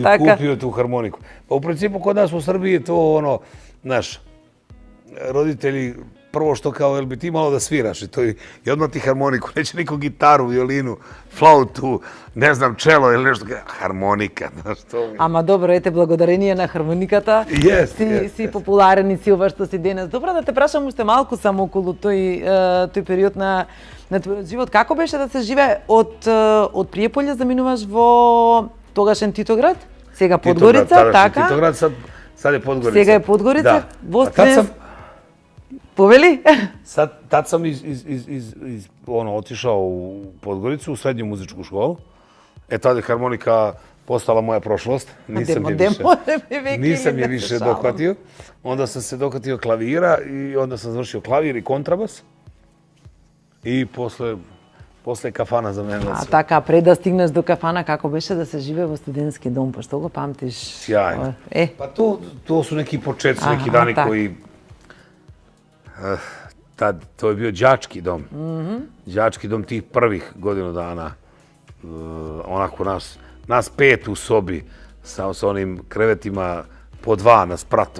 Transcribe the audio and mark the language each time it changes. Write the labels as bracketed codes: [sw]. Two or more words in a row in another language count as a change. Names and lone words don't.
[sr] Tako, i kupio tu harmoniku. Pa u principu kod nas u Srbiji je to ono, znaš, roditelji prvo što kao, jel bi ti malo da sviraš i odmah ti harmoniku, neće niko gitaru, violinu, flautu, ne znam, čelo ili nešto, harmonika, znaš to. [mk] Ама добро, ете, благодарение на хармониката си популарен и си ова што си денес. Добро, да те прашам уште малку само околу тој период на твојот живот. Како беше да се живее од Пријеполје заминуваш во тогашен Титоград? Сега Подгорица, така? [sr] Титоград, сад е Подгорица. [mk] Сега е Подгорица. Да. Повели? [sr] Tad sam otišao u Podgoricu, u srednju muzičku školu. Tad je harmonika postala moja prošlost. Nisam je više dohvatio. Onda sam se dohvatio klavira i onda sam završio klavir i kontrabas. I posle kafana za mene. [mk] А така, пред да стигнеш до кафана, како беше да се живее во студентски дом? Па што го памтиш? [sr] Сјајно. Па to su neki početci, neki dani koji... Tad, to je bio đački dom. Đački dom tih prvih godinu dana. Onako nas 5 u sobi sa onim krevetima po 2 na sprat.